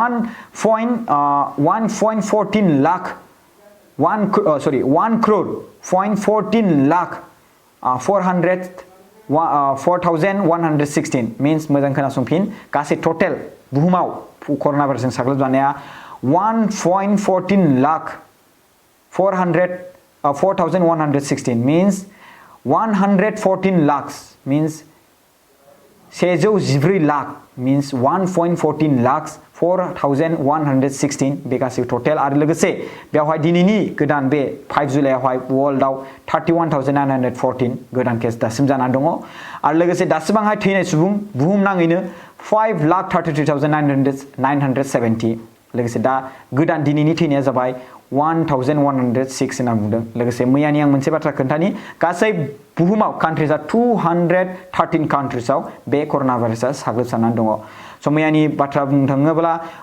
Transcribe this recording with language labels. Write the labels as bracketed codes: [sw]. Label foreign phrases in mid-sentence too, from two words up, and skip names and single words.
[brx] 1.14 लाख 1 crore.14 लाख 4,116 मीन्स मोजां खोनासंफिन गासै टटेल बुहुमाव कर'ना भाइरासजों साग्लोबजानाया 1.14 लाख 4,116 [en] means 114 lakhs means 114 लाख means 1.14 lakhs [brx] 4,116 बे गासै टटेल आरो लोगोसे बेवहाय दिनैनि गोदान बे 5 जुलाइआवहाय वर्ल्डआव 31,914 गोदान केस दासिम जानानै दङ आरो लोगोसे दासिमावहाय थैनाय सुबुं बुहुमनाङैनो 5,33,970 लोगोसे दा गोदान दिनैनि थैनाया जाबाय 1,106 होनना बुंदों लोगोसे मैयानि आं मोनसे बाथ्रा खोन्थानि गासै बुहुमाव कान्ट्रिजआ 213 कान्ट्रिजआव बे कर'ना भाइरासआ साग्लोबसारनानै दङ स' मैयानि बाथ्रा बुंनो थाङोब्ला